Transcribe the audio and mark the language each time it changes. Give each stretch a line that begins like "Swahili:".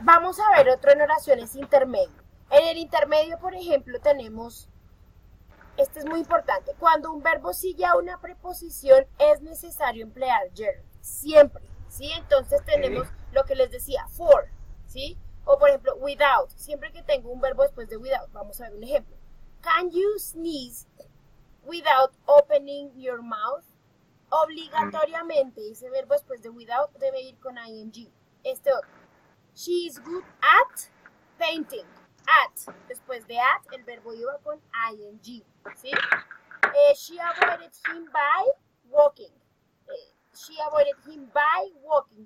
Spanish: Vamos a ver otro en oraciones intermedio. En el intermedio, por ejemplo, tenemos, este es muy importante, cuando un verbo sigue a una preposición es necesario emplear ger, siempre, ¿sí? Entonces tenemos lo que les decía, for, ¿sí? O por ejemplo, without, siempre que tengo un verbo después de without, vamos a ver un ejemplo.
English: Can you sneeze without opening your mouth?
Spanish: Obligatoriamente ese verbo después de without debe ir con ing. Este otro.
English: She is good at painting. At.
Spanish: Después de at, el verbo iba con ing. ¿Sí?
English: She avoided him by walking. She avoided him by walking.